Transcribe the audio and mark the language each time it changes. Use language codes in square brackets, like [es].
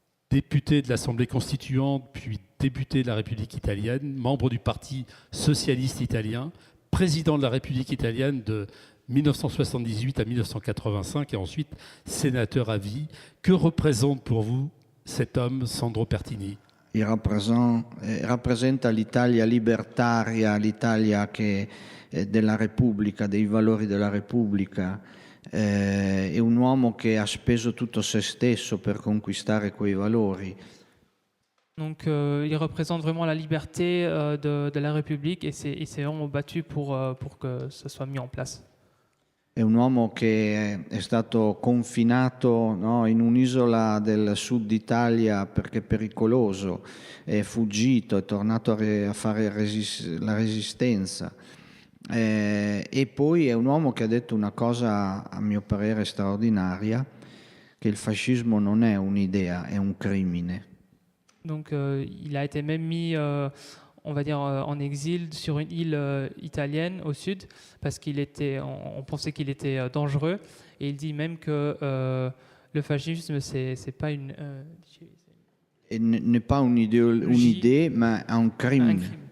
[fr] député de l'Assemblée constituante, puis député de la République italienne, membre du Parti socialiste italien, président de la République italienne de 1978 à 1985 et ensuite sénateur à vie. Que représente pour vous cet homme, Sandro Pertini? [it] Il rappresenta l'Italia libertaria, l'Italia della Repubblica, dei valori della Repubblica. È un uomo che ha speso tutto se stesso per conquistare quei valori. [fr] Donc il représente vraiment la liberté de la République et s'est vraiment battu pour que ça soit mis en place. [it] È un uomo che è stato confinato, no, in un'isola del sud Italia perché è pericoloso, è fuggito, è tornato a fare la resistenza. E poi è un uomo che ha detto una cosa, a mio parere, straordinaria, che il fascismo non è un'idea, è un crimine. [fr] Donc il a été même mis on va dire en exil sur une île italienne au sud parce on pensait qu'il était dangereux et il dit même que le fascisme c'est pas une n'est pas [it] un'idea ma un crimine.